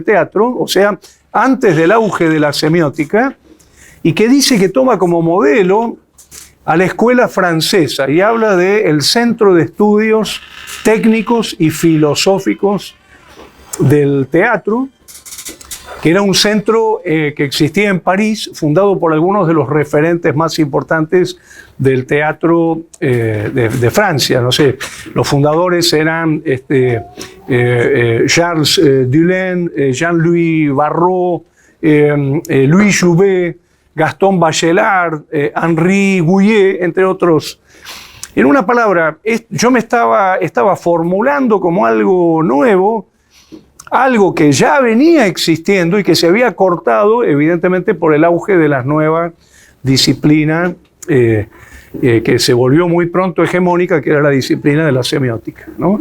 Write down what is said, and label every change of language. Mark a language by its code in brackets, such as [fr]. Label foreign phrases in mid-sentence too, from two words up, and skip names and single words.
[es] teatro, o sea, antes del auge de la semiótica, y que dice que toma como modelo a la escuela francesa y habla del Centro de Estudios Técnicos y Filosóficos del Teatro, que era un centro que existía en París, fundado por algunos de los referentes más importantes del teatro de Francia. No sé, los fundadores eran Charles Dulin, Jean-Louis Barrault, Louis Jouvet, Gaston Bachelard, Henri Gouillet, entre otros. En una palabra, yo me estaba formulando como algo nuevo, algo que ya venía existiendo y que se había cortado, evidentemente, por el auge de las nuevas disciplinas que se volvió muy pronto hegemónica, que era la disciplina de la semiótica, ¿no?